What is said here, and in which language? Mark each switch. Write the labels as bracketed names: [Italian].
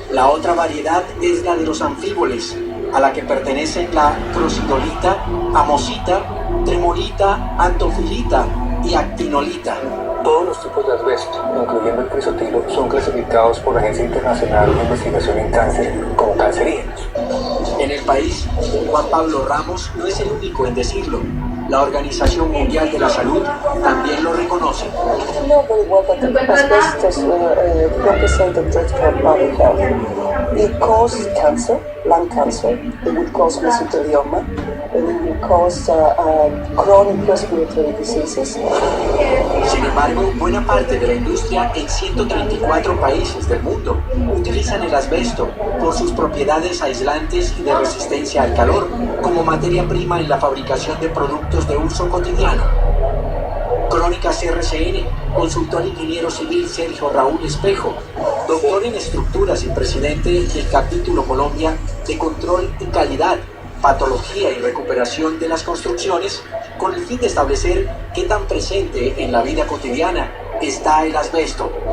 [Spanish] La otra variedad es la de los anfíboles, a la que pertenecen la crocidolita, amosita, tremolita, antofilita y actinolita. Todos los tipos de asbesto, incluyendo el crisotilo, son clasificados por la Agencia Internacional de Investigación en Cáncer como cancerígenos. En el país, Juan Pablo Ramos no es el único en decirlo. La Organización Mundial de la Salud también lo reconoce. [English] No very well that the asbestos represent a threat for public health. It causes cancer, lung cancer, it would cause mesothelioma, it would cause chronic respiratory diseases. [Spanish] Sin embargo, buena parte de la industria en 134 países del mundo utilizan el asbesto por sus propiedades aislantes y de resistencia al calor como materia prima en la fabricación de productos de uso cotidiano. Crónicas RCN, consultó al ingeniero civil Sergio Raúl Espejo, doctor en estructuras y presidente del capítulo Colombia de Control y Calidad, Patología y Recuperación de las Construcciones, con el fin de establecer qué tan presente en la vida cotidiana está el asbesto.